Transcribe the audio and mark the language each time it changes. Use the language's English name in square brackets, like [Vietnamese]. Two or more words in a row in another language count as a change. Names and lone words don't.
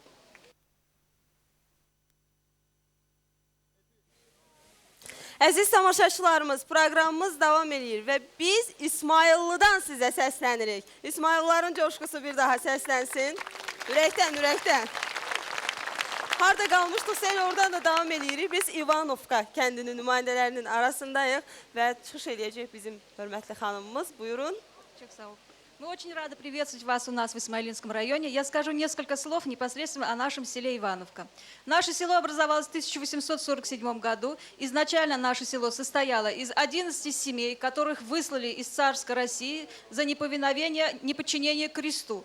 [Azerbaijani] Əziz tamaşaçılarımız, proqramımız davam edir və biz İsmayıllıdan sizə səslənirik. İsmayıllıların coşqusu bir daha səslənsin. Ürəkdən, ürəkdən. Harada qalmışdıqsa elə oradan da davam edirik. Biz İvanovka kəndinin nümayəndələrinin arasındayıq və çıxış eləyəcək bizim hörmətli xanımımız. Buyurun. [Russian] Мы очень рады приветствовать вас у нас в Исмаилинском районе. Я скажу несколько слов непосредственно о нашем селе Ивановка. Наше село образовалось в 1847 году. Изначально наше село состояло из 11 семей, которых выслали из царской России за неповиновение, неподчинение кресту.